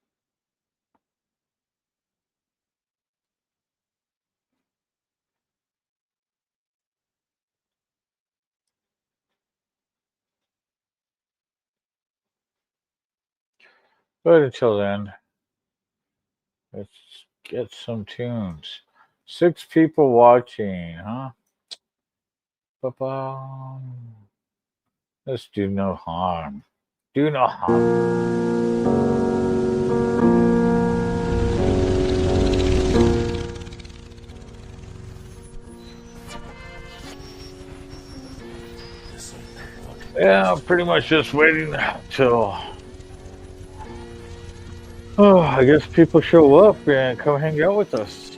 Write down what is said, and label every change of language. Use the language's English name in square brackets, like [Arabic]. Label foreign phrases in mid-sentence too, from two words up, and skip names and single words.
[English] But until then, let's get some tunes. 6 people watching, huh? Ba-ba. Let's do no harm. Do no harm. Yeah, pretty much just waiting till I guess people show up and come hang out with us.